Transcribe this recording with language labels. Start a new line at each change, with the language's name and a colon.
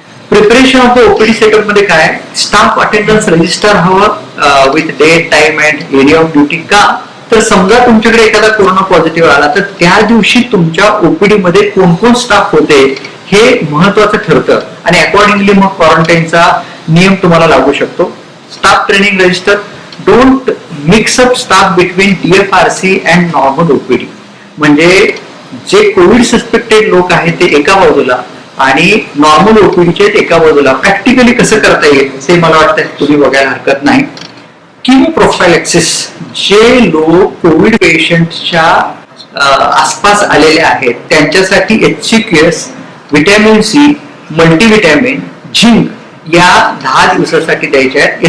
English: preparation of the OPD setup
Marathi: मध्ये काय?
English: staff attendance register
Marathi: हवं
English: With date, time and area of duty.
Marathi: का? तर समजा तुमच्याकडे एखादा कोरोना पॉझिटिव्ह आला तर त्या दिवशी तुमच्या ओपीडी मध्ये कोण कोण स्टाफ होते हे महत्वाचं ठरतं आणि अकॉर्डिंगली मग क्वारंटाईनचा नियम तुम्हाला लागू शकतो.
English: Staff training register. Don't mix up staff between DFRC and normal OPD.
Marathi: म्हणजे जे कोविड सस्पेक्टेड लोक आहेत ते एका बाजूला आणि नॉर्मल ओपीडीचे एका बाजूला. प्रॅक्टिकली कसं करता येईल ते मला वाटतं तुम्ही बघायला हरकत नाही. किमो प्रोफायलॅक्सिस. जे लोक कोविड पेशंटच्या आसपास आलेले आहेत त्यांच्यासाठी HCQS, vitamin C, multivitamin, zinc या 10 दिवसासाठी द्यायच्या आहेत.